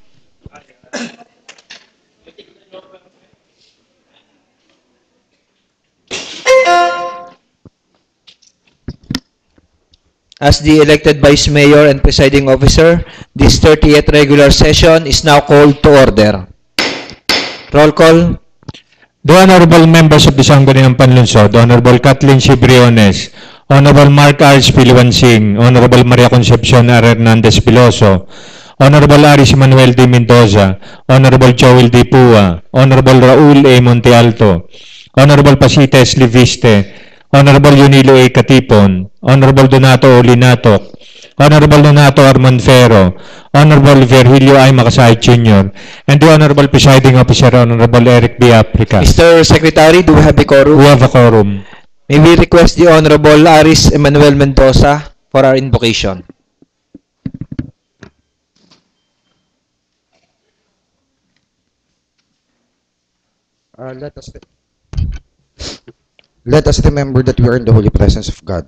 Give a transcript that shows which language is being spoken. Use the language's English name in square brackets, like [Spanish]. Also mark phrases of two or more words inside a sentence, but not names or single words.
[English] As the elected Vice Mayor and Presiding Officer, this 30th regular session is now called to order. Roll call. The honorable members of the Sangguniang Panlunsod, Honorable Kathleen C. Briones, Honorable Mark R. Piliwansing, Honorable Maria Concepcion R. Hernandez Piloso, Honorable Aris Manuel D. Mendoza, Honorable Joel D. Pua, Honorable Raul A. Montealto, Honorable Pasita S. Liviste, Honorable Yunilo A. Katipon, Honorable Donato O. Linatok, Honorable Donato R. Monfero, Honorable Virgilio I. Makasay Jr., and the Honorable Presiding Officer, Honorable Eric B. Aplica. Mr. Secretary, do we have a quorum? We have a quorum. May we request the Honorable Aris Emmanuel Mendoza for our invocation. Let us remember that we are in the holy presence of God.